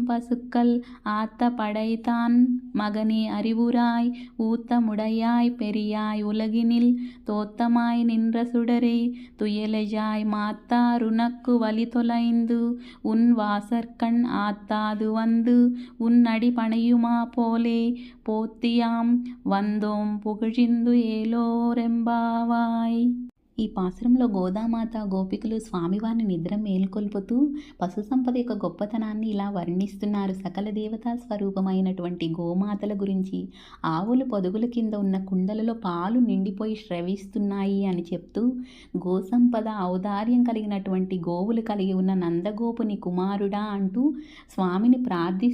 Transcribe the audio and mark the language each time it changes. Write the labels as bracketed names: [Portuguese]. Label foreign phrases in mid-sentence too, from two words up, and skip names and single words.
[Tamil] பசுக்கள் ஆத்த படைத்தான் மகனே அறிவுராய் ஊத்த முடையாய் பெரியாய் உலகினில் தோத்தமாய் நின்ற சுடரே துயலெஜாய் மாத்தாருனக்கு வழி தொலைந்து உன் வாசற்கண் ஆத்தாது வந்து உன் அடி பணியுமா போலே போற்றியாம் வந்தோம் புகழ்ந்து ஏலோர் எம்பாவாய். [Telugu] ఈ పాసురంలో గోదామాత గోపికలు స్వామివారిని నిద్ర మేల్కొల్పుతూ పశు సంపద యొక్క గొప్పతనాన్ని ఇలా వర్ణిస్తున్నారు. సకల దేవతా స్వరూపమైనటువంటి గోమాతల గురించి, ఆవులు పొదుగుల కింద ఉన్న కుండలలో పాలు నిండిపోయి స్రవిస్తున్నాయి అని చెప్తూ, గోసంపద ఔదార్యం కలిగినటువంటి గోవులు కలిగి ఉన్న నందగోపుని కుమారుడా అంటూ స్వామిని ప్రార్థిస్తున్నారు.